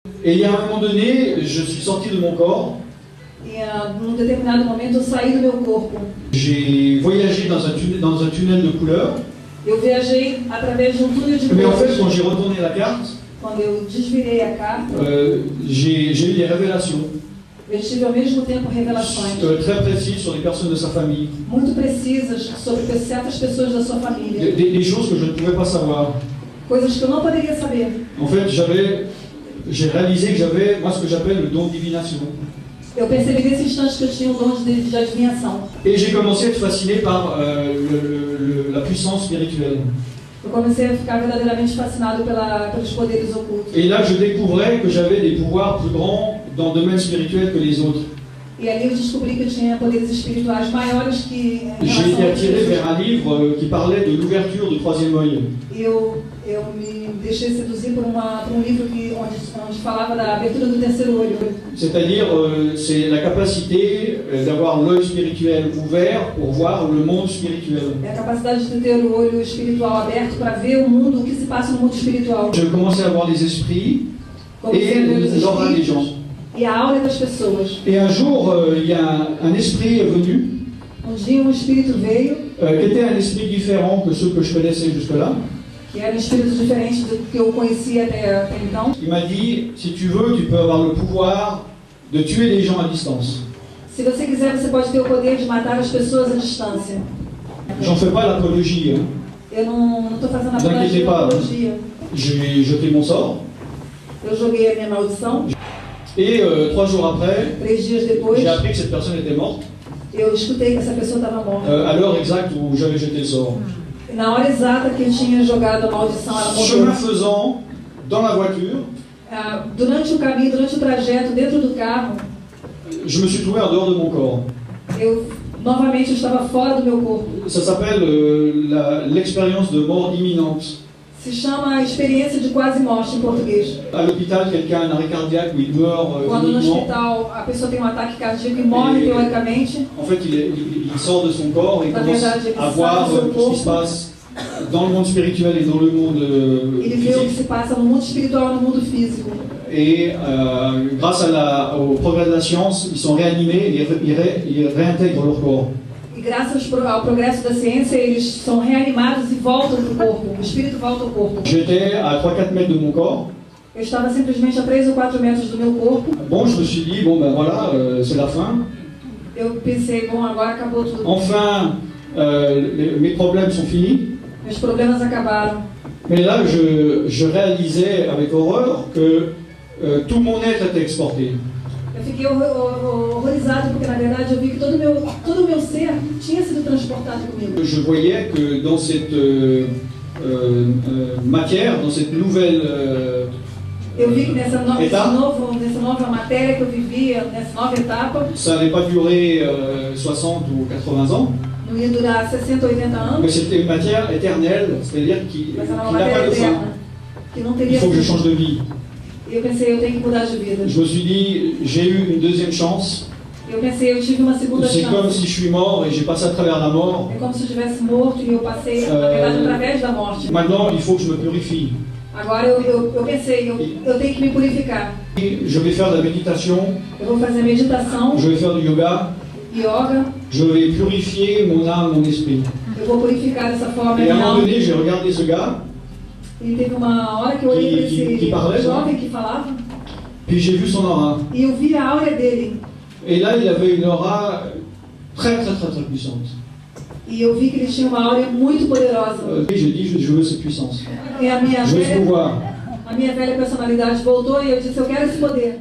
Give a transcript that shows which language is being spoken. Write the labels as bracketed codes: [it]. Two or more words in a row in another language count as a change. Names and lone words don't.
[fr] Et il y a un moment donné, je suis sorti de mon corps. [pt] E num determinado momento eu saí do meu corpo. [fr] J'ai voyagé dans un tunnel de couleurs. [pt] Eu viajei através de um túnel de [fr] Mais en fait, [pt] cores. [fr] quand j'ai retourné la carte, [pt] Quando eu desvirei a carta, [fr] j'ai eu des révélations [pt] eu tive ao mesmo tempo revelações [fr] très précises sur les personnes de sa famille. [pt] muito precisas sobre certas pessoas da sua família. [fr] Des choses que je ne pouvais pas savoir. [pt] Coisas que eu não poderia saber. [fr] En fait, j'ai réalisé que j'avais, moi, ce que j'appelle le don de divination. [pt] Eu percebi nesse instante que eu tinha um dom de adivinhação. [fr] Et j'ai commencé à être fasciné par la puissance spirituelle. [pt] Eu comecei a ficar verdadeiramente fascinado pelos poderes ocultos. [fr] Et là, je découvrais que j'avais des pouvoirs plus grands dans le domaine spirituel que les autres. [pt] E ali eu descobri que eu tinha poderes espirituais maiores que em [fr] J'ai été [pt] relação [fr] attiré [pt] a [fr] vers un livre qui parlait de l'ouverture du troisième œil. [pt] eu me deixei seduzir por um livro onde falava da abertura do terceiro olho. [fr] C'est-à-dire, c'est la capacité d'avoir l'œil spirituel ouvert pour voir le monde spirituel. [pt] É a capacidade de ter o olho espiritual aberto para ver o mundo, o que se passa no mundo espiritual. [fr] Je commençais à voir les esprits [pt] Comecei a ver os [fr] et l'aura des gens. [pt] espíritos e a aura das pessoas. [fr] Et un jour, il y a un esprit venu, [pt] Dia um espírito veio, [fr] qui était un esprit différent que ceux que je connaissais jusque-là. [pt] que era um espírito diferente do que eu conhecia até então. [fr] Il m'a dit, si tu veux, tu peux avoir le pouvoir de tuer les gens à distance. [pt] Se você quiser, você pode ter o poder de matar as pessoas à distância. [fr] J'en fais pas l'apologie, hein. [pt] Eu não estou fazendo [fr] Vous inquiétez pas. [pt] apologia. [fr] J'ai jeté mon sort. [pt] Eu joguei a minha maldição. [fr] Et 3 jours après, [pt] 3 dias depois, [fr] j'ai appris que cette personne était morte [pt] eu escutei que essa pessoa estava morta. [fr] à l'heure exacte où j'avais jeté le sort. [pt] E na hora exata que eu tinha jogado a maldição, ela [fr] Chemin [pt] morreu. [fr] faisant, dans la voiture, [pt] Durante o caminho, durante o trajeto, dentro do carro, [fr] je me suis trouvé en dehors de mon corps. [pt] Novamente eu estava fora do meu corpo. [fr] Ça s'appelle l'expérience de mort imminente. [pt] Se chama experiência de quase morte em português. [fr] À l'hôpital, quelqu'un a un arrêt cardiaque où il meurt [pt] Quando no [fr] uniquement. [pt] hospital a pessoa tem um ataque cardíaco e morre teoricamente, [fr] En fait, il sort de son corps et [pt] La [fr] commence [pt] verdade, [fr] à [pt] ele [fr] voir [pt] sai do seu [fr] tout ce qui [pt] corpo. [fr] se passe dans le monde spirituel et dans le monde [pt] ele vê o que [fr] physique. [pt] se passa no mundo espiritual e no mundo físico. [fr] Et grâce au progrès de la science, ils sont réanimés et ils réintègrent leur corps. [pt] E graças ao progresso da ciência, eles são reanimados e voltam para o corpo. O espírito volta ao corpo. [fr] J'étais à 3-4 mètres de mon corps. [pt] Eu estava simplesmente a 3 ou 4 metros do meu corpo. [fr] Bon, je me suis dit, bon ben voilà, c'est la fin. [pt] Eu pensei, bom, agora acabou tudo. [fr] Enfin, mes problèmes sont finis. [pt] Meus problemas acabaram. [fr] Mais là, je réalisais avec horreur que tout mon être était exporté. [pt] Eu fiquei horrorizado porque, na verdade, eu vi que todo o meu ser tinha sido transportado comigo. [fr] Je voyais que dans cette matière, dans cette nouvelle [pt] Eu vi que nessa Etapa. nova matéria que eu vivia, nessa nova etapa, [fr] ça n'allait pas durer 60 ou 80 ans, [pt] não ia durar 60, 80 anos, [fr] mais c'était une matière éternelle, c'est-à-dire qui [pt] mas era uma [fr] n'a pas [pt] matéria [fr] de fin. [pt] eterna, que não [fr] Il [pt] teria [fr] faut que je [pt] fim. [fr] change de vie. [pt] E eu pensei, eu tenho que mudar de vida. [fr] Je me suis dit, j'ai eu une deuxième chance. [pt] Eu pensei, eu tive uma segunda [fr] C'est comme [pt] chance. [fr] si je suis mort et j'ai passé à travers la mort. [pt] É como se eu tivesse morto e eu passei, na verdade, através da morte. [fr] Maintenant, il faut que je me purifie. [pt] Agora eu pensei, eu tenho que me purificar. [fr] Et je vais faire de la méditation, [pt] Eu vou fazer meditação, [fr] je vais faire du yoga, [pt] yoga, [fr] je vais purifier mon âme, mon esprit. [pt] eu vou purificar dessa forma. [fr] Et à un moment [pt] Não. [fr] donné, j'ai regardé ce gars, [pt] E teve uma hora que eu olhei para esse [fr] Que parlait, [pt] jovem que falava [fr] puis j'ai vu son aura. [pt] e eu vi a áurea dele. [fr] Et là, il avait une aura très puissante. [pt] E eu vi que ele tinha uma áurea muito poderosa. [fr] Et j'ai dit, je veux cette puissance. [pt] E a [fr] Je veux ce pouvoir. [pt] minha velha personalidade voltou e eu disse, eu quero esse poder.